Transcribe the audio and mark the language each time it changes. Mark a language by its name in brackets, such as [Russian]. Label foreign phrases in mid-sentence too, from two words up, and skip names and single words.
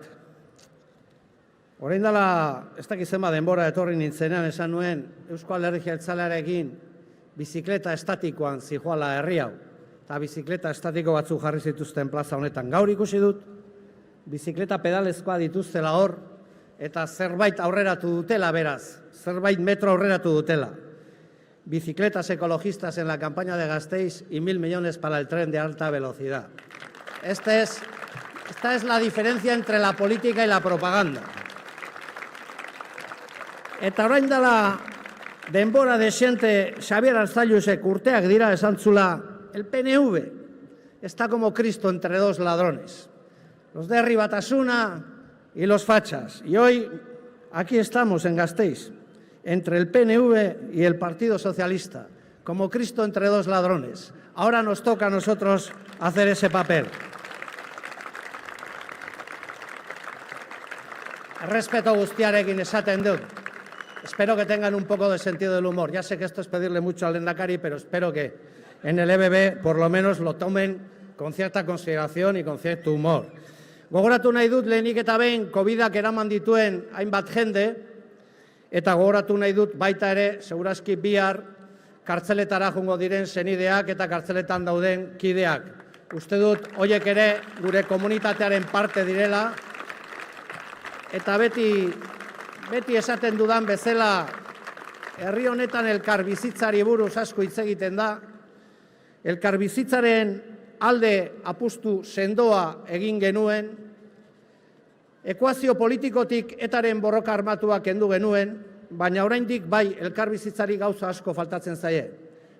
[Basque] Orain dela, ez dakit zenbat denbora etorri nintzenean esan nuen Eusko Alderdi Jeltzalearekin bizikleta estatikoan zihoala herri hau. Eta bizikleta estatiko batzuk jarri zituzten plaza honetan. Gaur ikusi dut, bizikleta pedalezkoa dituztela hor, eta zerbait aurreratu dutela beraz, zerbait metro aurreratu dutela. [Spanish] Bicicletas ecologistas en la campaña de Gasteiz y 1.000 millones para el tren de alta velocidad. Esta es la diferencia entre la política y la propaganda. [Basque] Eta orain dela denbora dexente Xabier Arzallusek urteak dira esan zula, [Spanish] el PNV está como Cristo entre dos ladrones, los de Herri Batasuna y los fachas. Y hoy aquí estamos en Gasteiz, entre el PNV y el Partido Socialista, como Cristo entre dos ladrones. Ahora nos toca a nosotros hacer ese papel. [Basque] Respeto guztiarekin esaten dut. [Spanish] Espero que tengan un poco de sentido del humor. Ya sé que esto es pedirle mucho al lehendakari, pero espero que en el EBB por lo menos lo tomen con cierta consideración y con cierto humor. [Basque] Gogoratu nahi dut lehenik eta behin COVID-ak eraman dituen hainbat jende, eta gogoratu nahi dut baita ere, segurazki bihar, kartzeletara joango diren senideak eta kartzeletan dauden kideak. Uste dut, horiek ere gure komunitatearen parte direla, eta beti esaten dudan bezala, herri honetan elkarbizitzari buruz asko hitz egiten da, elkarbizitzaren alde apustu sendoa egin genuen, ekuazio politikotik etaren borroka armatua kendu genuen, baina oraindik bai elkarbizitzari gauza asko faltatzen zaie.